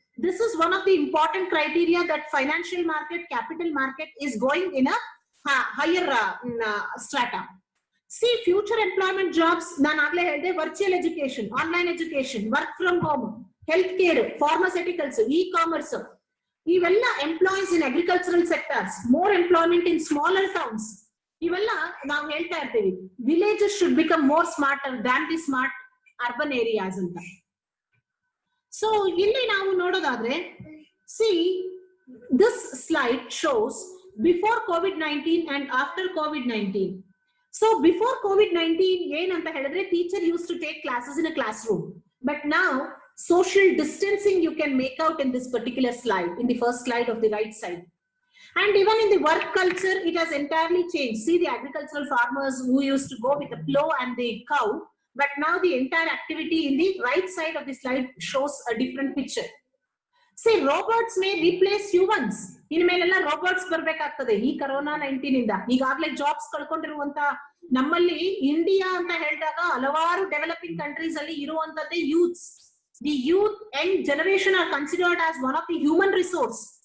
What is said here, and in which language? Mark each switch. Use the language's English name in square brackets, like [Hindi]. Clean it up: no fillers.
[English] This is one of the important criteria that financial market, capital market is going in a higher strata. See, future employment jobs, [Kannada] nan agle helde, [English] virtual education, online education, work from home, healthcare, pharmaceuticals, e-commerce, [Kannada] ivella [English] employees in agricultural sectors, more employment in smaller towns. [Kannada] ಇವೆಲ್ಲ ನಾವು ಹೇಳ್ತಾ ಇರ್ತೀವಿ, [English] villages should become more smarter than the smart urban areas [Kannada] ಅಂತ. So ಇಲ್ಲಿ ನಾವು ನೋಡೋದಾದ್ರೆ, [English] See this slide shows before COVID-19 and after COVID-19. So before COVID-19 [Kannada] ಏನಂತ ಹೇಳಿದ್ರೆ, [English] Teacher use to take classes in a classroom, but now social distancing you can make out in this particular slide, in the first slide of the right side. And even in the work culture, it has entirely changed. See, the agricultural farmers who used to go with the plow and the cow, but now the entire activity in the right side of the slide shows a different picture. See, robots may replace humans. [Kannada] ಇನ್ಮೇಲೆಲ್ಲ robots ಬರ್ಬೇಕಾಗ್ತದೆ ಈ COVID-19 ಇಂದ. ಈಗಾಗಲೇ jobs ಕಳ್ಕೊಂಡಿರುವಂತ ನಮ್ಮಲ್ಲಿ India ಅಂತ ಹೇಳಿದಾಗ ಹಲವಾರು developing countries ಅಲ್ಲಿ ಇರುವಂತದ್ದೇ youths. [English] The youth young generation are considered as one of the human resource.